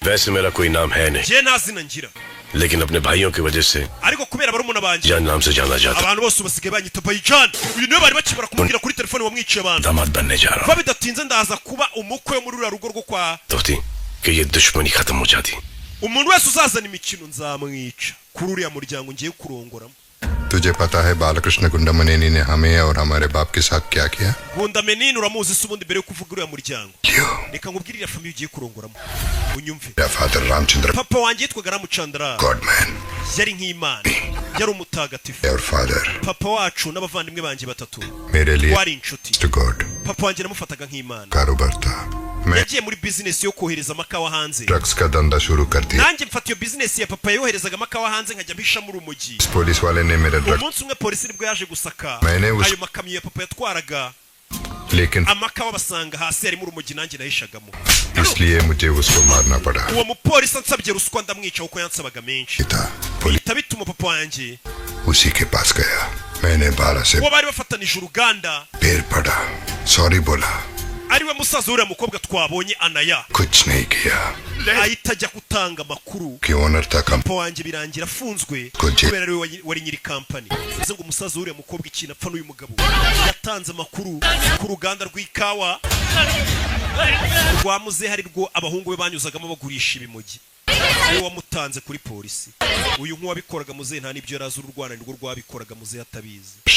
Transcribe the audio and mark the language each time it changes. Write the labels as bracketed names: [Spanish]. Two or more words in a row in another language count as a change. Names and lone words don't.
[Hindi] वैसे मेरा कोई नाम है नहीं [Kinyarwanda] je ntazina ngira [Hindi] लेकिन अपने भाइयों की वजह से [Kinyarwanda] ariko kubera barumuna banje [Hindi] जान नाम से जाना जाता [Kinyarwanda] abantu bose basigaye banyita Bayijan uyu niwe bari bakibara kumubwira kuri telefone wamwiciye abantu [Hindi] दामाद बनने जा रहा [Kinyarwanda] kuba bidatinze ndaza kuba umukwe wo muri uriya rugo rwo kwa [Hindi] हूँ दोस्ती कि ये दुश्मनी खत्म हो जाती [Kinyarwanda] umuntu wese uzazana imikino nzamwica kuri uriya muryango ngiye kurongoramo [Hindi] तुझे पता है बालकृष्ण गुंडामनेनी ने हमें और हमारे बाप के साथ क्या किया [Kinyarwanda] Gunda menini uramuzi se ubundi mbere yo kuvuga uriya muryango reka nkubwire iriya famiye ugiye kurongoramo unyumve [Hindi] मेरा फादर रामचंद्र [Kinyarwanda] papa wanjye yitwaga Ramuchandra [English] God man [Kinyarwanda] yari nk'Imana yari umutagatifu [Hindi] और फादर [Kinyarwanda] papa wacu n'abavandimwe banjye batatu [Hindi] मेरे लिए [Kinyarwanda] wari inshuti [English] to God [Kinyarwanda] papa wanjye namufataga nk'Imana [Hindi] कारोबार था मैं [Kinyarwanda] yagiye muri business yo kohereza amakawa hanze [Hindi] ड्रग्स का धंधा शुरू कर दिया [Kinyarwanda] nanjye mfata iyo business ya papa yoherezaga amakawa hanze nkajya mpisha muri umujyi [Hindi] पुलिस वाले ने मेरा ड्रग्स [Kinyarwanda] umunsi umwe polisi nibwo yaje gusaka ayo makamyo ya papa yatwaraga [Hindi] लेकिन [Kinyarwanda] amakawa basanga hasi harimo urumogi nanjye nahishagamo [Hindi] इसलिए मुझे उसको मारना पड़ा [Kinyarwanda] uwo mupolisi ansabye ruswa ndamwica kuko yansabaga menshi bihita bituma papa wanjye [Hindi] उसी के पास गया मैंने 12 से [Kinyarwanda] uwo bari bafatanije uruganda [Hindi] पैर पड़ा सॉरी बोला [Kinyarwanda] ariwe musaza uriya mukobwa twabonye Anaya [Hindi] कुछ नहीं किया [Kinyarwanda] ahita ajya gutanga amakuru [Hindi] कि ओनर था [Kinyarwanda] papa wanjye birangira afunzwe kubera ariwe wari nyiri kampani bivuze ngo umusaza uriya mukobwa ikintu apfa n'uyu mugabo yatanze amakuru ku ruganda rw'ikawa rwa muzehe ari rwo abahungu be banyuzagamo bagurisha ibimogi niwe wamutanze kuri polisi uyu nk'uwabikoraga muzehe nta n'ibyo yarazi uru Rwanda nirwo rwabikoraga muzehe atabizi